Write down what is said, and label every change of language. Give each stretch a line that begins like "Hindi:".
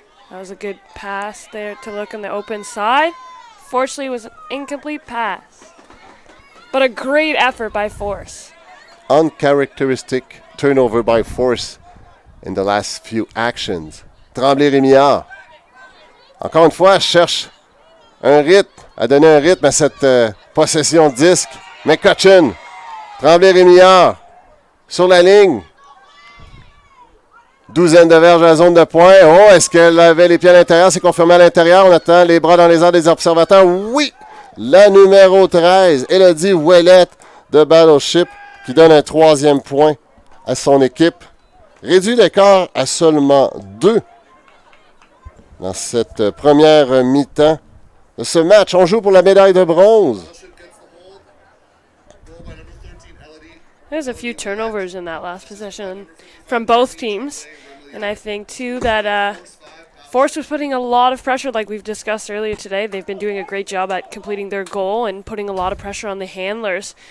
English: That was a good pass there to look on the open side. Fortunately, it was an incomplete pass. But a great effort by Force. Uncharacteristic turnover by force in the last few actions.
French: Tremblay-Rémillard. Encore une fois, cherche un rythme, à donner un rythme à cette possession de disque. McCutcheon. Tremblay-Rémillard. Sur la ligne. Douzaine de verges à la zone de pointe. Oh, est-ce qu'elle avait les pieds à l'intérieur? C'est confirmé à l'intérieur. On attend les bras dans les airs des observateurs. Oui! La numéro 13, Elodie Ouellette de Battleship, qui donne un 3e point à son équipe. Réduit l'écart à seulement 2 dans cette première mi-temps de ce match. On joue pour la médaille de bronze.
English: Battleship gets the hold. Goal by number 13, Elodie. There's a few turnovers in that last possession from both teams. And I think, too, that Force was putting a lot of pressure, like we've discussed earlier today. They've been doing a great job at completing their goal and putting a lot of pressure on the handlers.